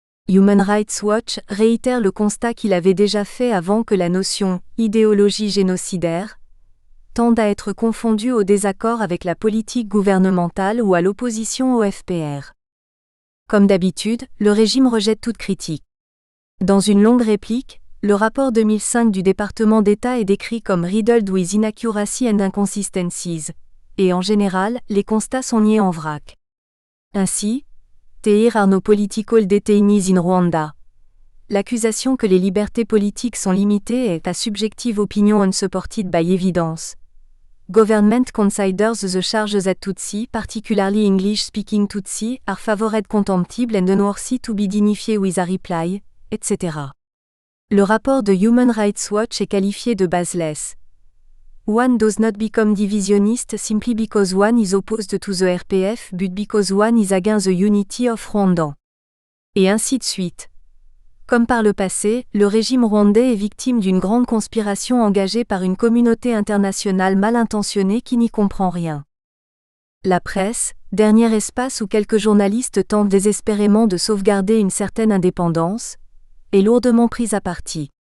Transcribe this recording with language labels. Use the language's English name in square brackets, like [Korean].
[French] Human Rights Watch réitère le constat qu'il avait déjà fait avant que la notion « idéologie génocidaire » tendent à être confondus au désaccord avec la politique gouvernementale ou à l'opposition au FPR. Comme d'habitude, le régime rejette toute critique. Dans une longue réplique, le rapport 2005 du département d'État est décrit comme « [English] riddled with inaccuracy and inconsistencies [French] », et en général, les constats sont niés en vrac. [English] Ainsi, There are no political detainees in Rwanda. [French] L'accusation que les libertés politiques sont limitées est [English] a subjective opinion unsupported by evidence. Government considers the charges at Tutsi, particularly English-speaking Tutsi, are favored contemptible and unworthy to be dignified with a reply, etc. [French] Le rapport de Human Rights Watch est qualifié de baseless. [English] One does not become divisionist simply because one is opposed to the RPF but because one is against the unity of Rwanda. [French] Et ainsi de suite. Comme par le passé, le régime rwandais est victime d'une grande conspiration engagée par une communauté internationale mal intentionnée qui n'y comprend rien. La presse, dernier espace où quelques journalistes tentent désespérément de sauvegarder une certaine indépendance, est lourdement prise à partie.